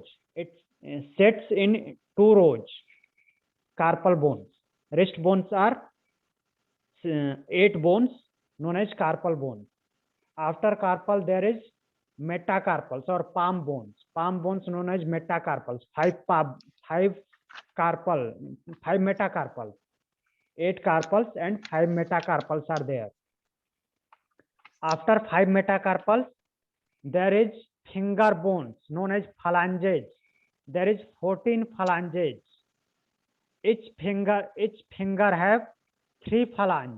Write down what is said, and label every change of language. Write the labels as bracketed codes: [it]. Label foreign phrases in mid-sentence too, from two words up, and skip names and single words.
[en] It sets in 2 rows. Carpal bones. Wrist bones are 8 bones known as carpal bones. After carpal, there is metacarpals or palm bones. Palm bones known as metacarpals. 5 metacarpals. 8 carpals and 5 metacarpals are there. After 5 metacarpals, there is finger bones known as phalanges. There is 14 phalanges. Each finger have 3 phalanges.